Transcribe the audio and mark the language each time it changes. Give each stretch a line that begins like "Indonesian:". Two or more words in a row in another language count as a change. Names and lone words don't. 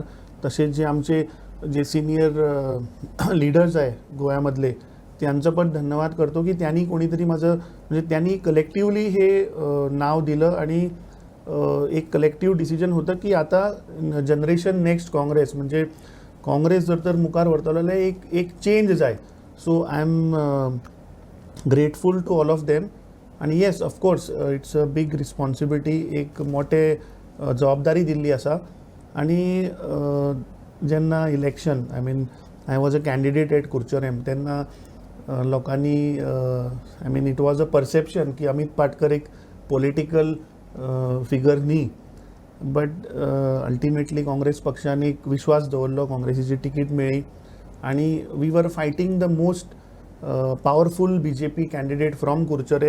Marathi: तसेच जे आमचे
English: senior leaders
Marathi: आहे गोव्यामधले त्यांचं पण धन्यवाद करतो की त्यांनी कोणीतरी त्यांनी कलेक्टिवली हे नाव दिलं आणि एक
English: collective decision
Marathi: होतं की आता
English: generation next
Marathi: काँग्रेस काँग्रेस जर मुखार वरतलेलं एक चेंज आहे.
English: So I am grateful to all of them. आणि yes, of course it's a big responsibility,
Konkani: एक मोठे जबाबदारी दिल्ली असा. आणि जेन्ना इलेक्शन
English: I was a candidate at Curchorem,
Konkani: तेन्ना लोकांनी
English: it was a perception
Konkani: की अमित पाटकर एक
English: political figure न्ही, but ultimately
Konkani: काँग्रेस पक्षाने एक विश्वास दवरलो, काँग्रेसीची तिकीट मेळ्ळी आणि
English: we were fighting the most powerful BJP candidate from Kudchade.